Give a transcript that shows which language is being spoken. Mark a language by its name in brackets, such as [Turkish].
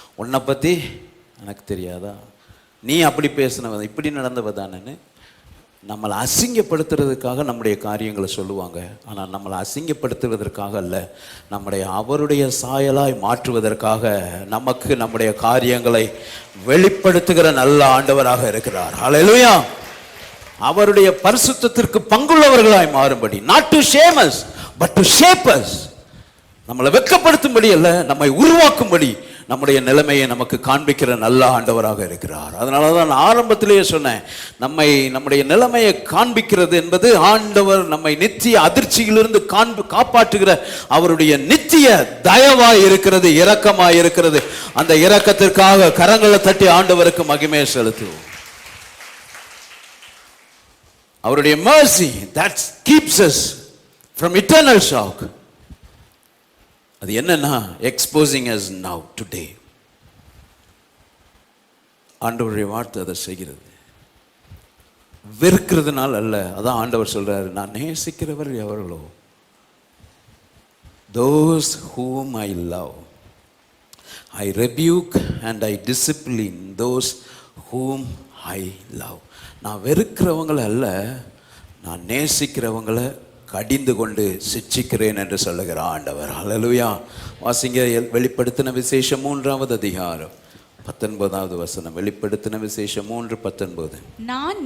[Tamil] உன்னை பற்றி எனக்கு தெரியாதா? நீ அப்படி பேசினவ, இப்படி நடந்தவ தானேன்னு நம்மளை அசிங்கப்படுத்துறதுக்காக நம்முடைய காரியங்களை சொல்லுவாங்க. ஆனால் நம்மளை அசிங்கப்படுத்துவதற்காக அல்ல, நம்முடைய அவருடைய சாயலாய் மாற்றுவதற்காக நமக்கு நம்முடைய காரியங்களை வெளிப்படுத்துகிற நல்ல ஆண்டவராக இருக்கிறார். ஹல்லேலூயா. அவருடைய பரிசுத்தத்திற்கு பங்குள்ளவர்களாய் மாறும்படி, [English] not to shame us but to shape us. [Tamil] நம்மளை வெட்கப்படுத்தும்படி அல்ல, நம்மை உருவாக்கும்படி நம்முடைய நிலைமையை நமக்கு காண்பிக்கிற நல்ல ஆண்டவராக இருக்கிறார். அதனால தான் நான் ஆரம்பத்திலேயே சொன்னேன், நம்முடைய நிலைமையை காண்பிக்கிறது என்பது ஆண்டவர் நம்மை நித்திய அதிர்ச்சியிலிருந்து காப்பாற்றுகிற அவருடைய நித்திய தயவாய் இருக்கிறது, இரக்கமாய் இருக்கிறது. அந்த இரக்கத்திற்காக கரங்களை தட்டி ஆண்டவருக்கு மகிமையை செலுத்துவோம். [English] அவருடைய mercy that keeps us from eternal shock. [Tamil] அது என்னன்னா, [English] exposing us now today. [Tamil] ஆண்டவருடைய வார்த்தை அதை செய்கிறது. வெறுக்கிறதுனால அல்ல. அதான் ஆண்டவர் சொல்றாரு, நான் நேசிக்கிறவர் எவர்களோ, [English] those whom I love I rebuke and I discipline those whom I love. [Tamil] நான் வெறுக்கிறவங்களை அல்ல, நான் நேசிக்கிறவங்களை கடிந்து கொண்டு சிட்சிக்கிறேன் என்று சொல்லுகிற ஆண்டவர். ஹல்லேலூயா. வாசிங்க வெளிப்படுத்தின விசேஷம் 3வது அதிகாரம் 19வது வசனம். வெளிப்படுத்தின விசேஷம் 3:19. நான்